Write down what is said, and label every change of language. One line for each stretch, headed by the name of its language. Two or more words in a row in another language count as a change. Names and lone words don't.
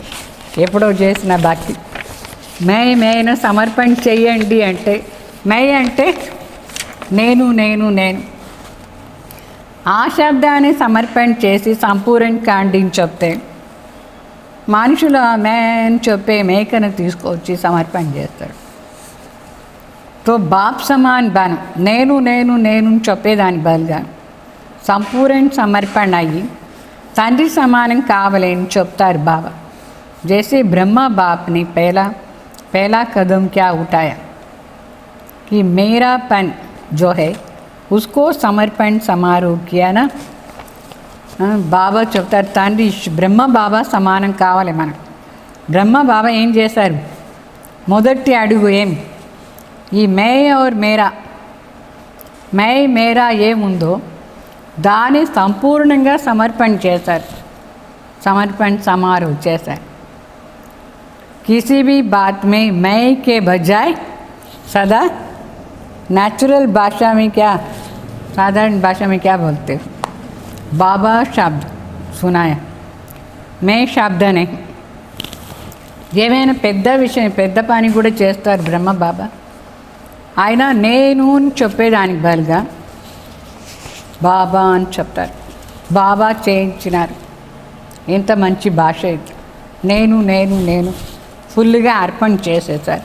Telugu: ఎప్పుడో చేసిన భక్తి మేను సమర్పణ చెయ్యండి అంటే మే అంటే నేను నేను నేను ఆ శబ్దాన్ని సమర్పణ చేసి సంపూర్ణ కాండిని చెప్తే మనుషులు మే అని చెప్పే మేకను తీసుకొచ్చి సమర్పణ చేస్తాడు.
Hindi: तो बाप समान बनं,
Telugu: నేను నేను నేను చెప్పేదాని బదులుగా సంపూర్ణ సమర్పణ అయ్యి తండ్రి సమానం కావాలని చెప్తారు బాబా.
Hindi: जैसे ब्रह्मा बाप ने पहला कदम क्या उठाया कि मेरापन जो है उसको समर्पण समारोह किया ना.
Telugu: బాబా చెప్తారు తండ్రి బ్రహ్మ బాబా సమానం కావాలి మనకు. బ్రహ్మ బాబా ఏం చేశారు? మొదటి అడుగు ఏం? ఈ
Hindi: मैं और मेरा
Telugu: ఏముందో దాన్ని సంపూర్ణంగా సమర్పణ చేశారు, సమర్పణ समारोह చేశారు.
Hindi: किसी भी बात में मैं के बजाय सदा नेचुरल भाषा में क्या, साधारण भाषा में क्या बोलते हो? बाबा शब्द सुनाया, मैं शब्द नहीं.
Telugu: ఏమైనా పెద్ద విషయం పెద్ద పని కూడా చేస్తారు బ్రహ్మ బాబా. ఆయన నేను అని చెప్పేదానికి బదులుగా బాబా అని చెప్తారు. బాబా చేయించినారు. ఎంత మంచి భాష ఇది. నేను నేను నేను ఫుల్గా అర్పణ చేసేసారు.